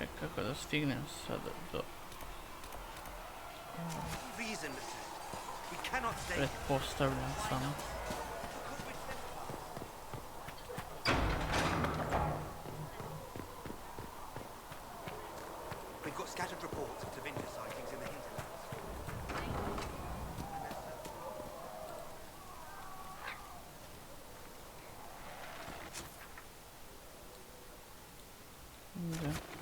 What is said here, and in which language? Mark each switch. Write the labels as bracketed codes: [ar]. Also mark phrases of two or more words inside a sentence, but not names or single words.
[hr] Kako da stignem sada do [en] Reason, we cannot stay. [hr] pretpostavljam samo. [en] We've got scattered reports of Tevinter sightings in the hinterlands. [hr] Da.